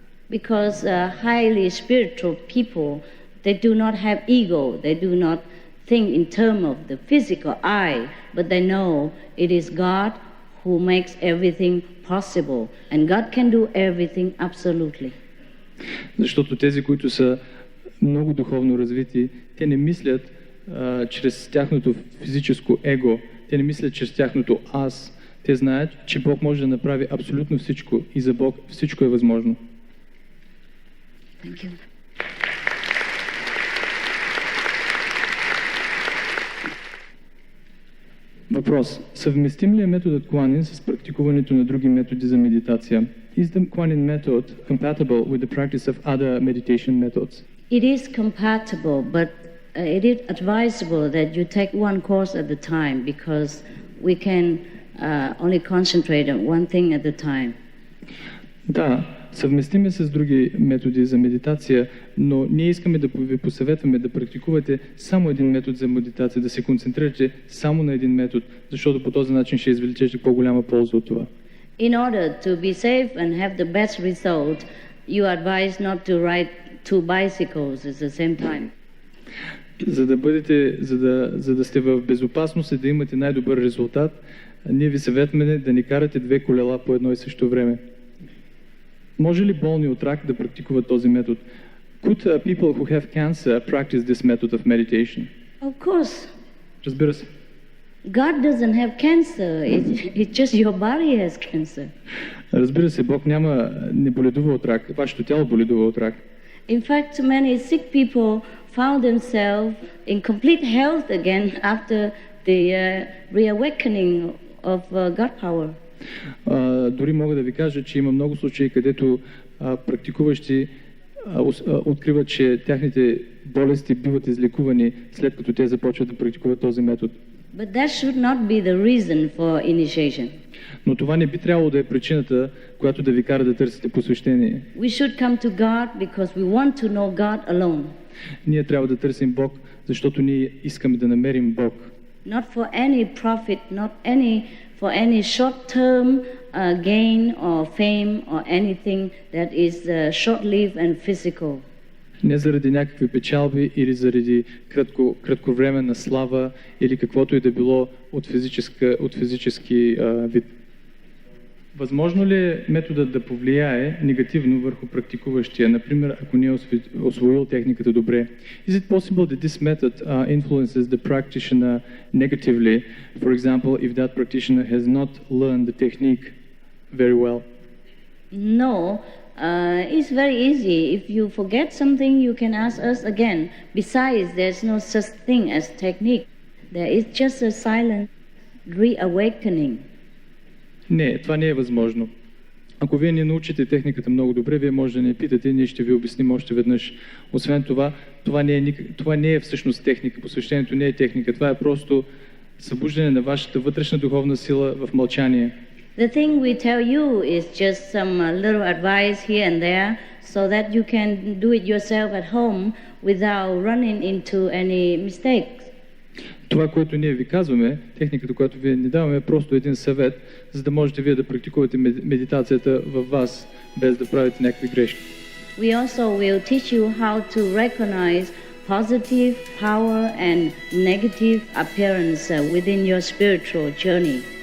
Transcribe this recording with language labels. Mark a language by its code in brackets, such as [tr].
[en] Because highly spiritual people, they do not have ego, they do not think in terms of the physical I, but they know it is God who makes everything possible, and God can do everything absolutely. [bg] Защото тези, които са много духовно развити, те не мислят чрез тяхното физическо его, те не мислят чрез тяхното аз. Те знаят, че Бог може да направи абсолютно всичко и за Бог всичко е възможно. [en] Thank you. [bg] Въпрос. Съвместим ли е методът Куанин с практикуването на други методи за медитация? [en] Is the Kuan-Yin method compatible with the practice of other meditation methods? It is compatible, but it is advisable that you take one course at a time, because we can only concentrate on one thing at a time. [bg] Да, съвместим е с други методи за медитация, но ние искаме да ви посъветваме да практикувате само един метод за медитация, да се концентрирате само на един метод, защото по този начин ще извлечете по-голяма полза от това. [en] In order to be safe and have the best result, you advise not to ride two bicycles at the same time. [bg] За да сте в безопасност и да имате най-добър резултат, ние ви съветваме да не карате две колела по едно и също време. Може ли болни от рак да практикуват този метод? [en] Could people who have cancer practice this method of meditation? Of course. [bg] Разбира се. [en] God doesn't have cancer. It's just your body has cancer. [bg] Разбира се, Бог не боледува от рак. Вашето тяло боледува от рак. [en] In fact, many sick people found themselves in complete health again after the reawakening of God power. [bg] Дори мога да ви кажа, че има много случаи, където практикуващи откриват, че тяхните болести биват излекувани след като те започват да практикуват този метод. [en] But that should not be the reason for initiation. [bg] Но това не би трябвало да е причината, която да ви кара да търсите посвещение. [en] We should come to God because we want to know God alone. [bg] Ние трябва да търсим Бог, защото ние искаме да намерим Бог. [en] Not for any profit, not for any short-term gain or fame or anything that is short-lived and physical. [bg] Не заради някакви печалби или заради кратковременна слава или каквото и да било от физически вид. Възможно ли е методът да повлияе негативно върху практикуващия, например, ако не е освоил техниката добре? [en] Is it possible that this method influences the practitioner negatively, for example, if that practitioner has not learned the technique very well? No, it's very easy. If you forget something, you can ask us again. Besides, there's no such thing as technique. There is just a silent reawakening. [bg] Не, това не е възможно. Ако вие не научите техниката много добре, вие може да не питате, ние ще ви обясним още веднъж. Освен това, това не е всъщност техника. Посвещението не е техника. Това е просто събуждане на вашата вътрешна духовна сила в мълчание. [en] The thing we tell you is just some little advice here and there so that you can do it yourself at home without running into any mistakes. [bg] Това, което ние ви казваме, техниката, която вие ни даваме, е просто един съвет, за да можете вие да практикувате медитацията във вас, без да правите някакви грешки. [en] We also will teach you how to recognize positive power and negative appearance within your spiritual journey.